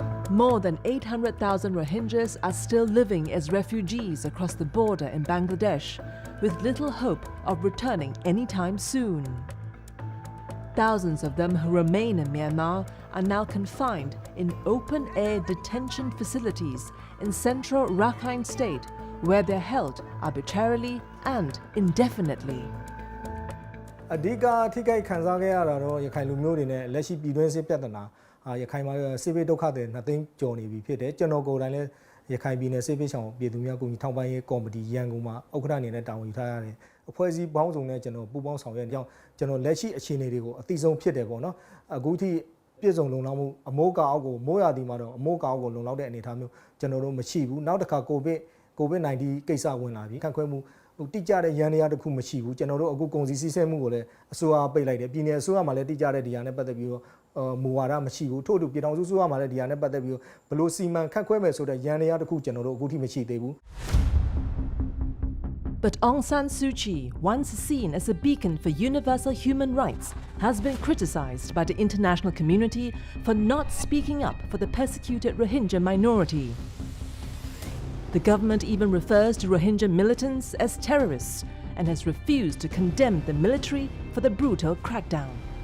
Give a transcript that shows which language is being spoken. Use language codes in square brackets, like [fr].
[en] More than 800,000 Rohingyas are still living as refugees across the border in Bangladesh, with little hope of returning anytime soon. Thousands of them who remain in Myanmar are now confined in open-air detention facilities in central Rakhine State, where they're held arbitrarily and indefinitely. [my] အဓိကထိခိုက်ခံစားခဲ့ရတာတော့ရခိုင်လူမျိုးတွေနဲ့လက်ရှိပြည်တွင်းစစ်ပြဿနာရခိုင်မှာစစ်ဘေးဒုက္ခတွေနှစ်သိန်းကျော်နေပြီဖြစ်တယ်ကျွန်တော်ကိုယ်တိုင်လည်း ရခိုင်ပြည်နယ်စစ်ပေးဆောင်ပြည်သူများကုန်ကြီးထောက်ပံ့ရေးကော်မတီရန်ကုန်မှာဥက္ကဋ္ဌအနေနဲ့တာဝန်ယူထားရတယ်အဖွဲ့အစည်းပေါင်းစုံနဲ့ကျွန်တော်ပူးပေါင်းဆောင်ရွက်ကြောင်းကျွန်တော်လက်ရှိအခြေအနေတွေကိုအသိဆုံးဖြစ်တယ်ပေါ့နော်အခုထိပြည့်စုံလုံလောက်မှုအမိုးကာအောက်ကိုမိုးရာသီမှာတော့အမိုးကာအောက်ကိုလုံလောက်တဲ့အနေအထားမျိုးကျွန်တော်တို့မရှိဘူးနောက်တစ်ခါကိုဗစ်-19 ကိစ္စဝင်လာပြီခန့်ခွဲမှု တိကျတဲ့ရန်တရားတစ်ခုမရှိဘူးကျွန်တော်တို့အခုကုန်စည်စီးဆင်းမှုကိုလည်းအစိုးရပိတ်လိုက်တယ်ပြည်နယ်အစိုးရမှာလည်းတိကျတဲ့ဒီဟာနဲ့ပတ်သက်ပြီးတော့မူဝါဒမရှိဘူးထို့အတူပြည်ထောင်စုအစိုးရမှာလည်းဒီဟာနဲ့ပတ်သက်ပြီးတော့ဘလို့စီမံခန့်ခွဲမယ်ဆိုတဲ့ရန်တရားတစ်ခုကျွန်တော်တို့အခုထိမရှိသေးဘူး [en] But Aung San Suu Kyi, once seen as a beacon for universal human rights, has been criticized by the international community for not speaking up for the persecuted Rohingya minority. The government even refers to Rohingya militants as terrorists and has refused to condemn the military for the brutal crackdown.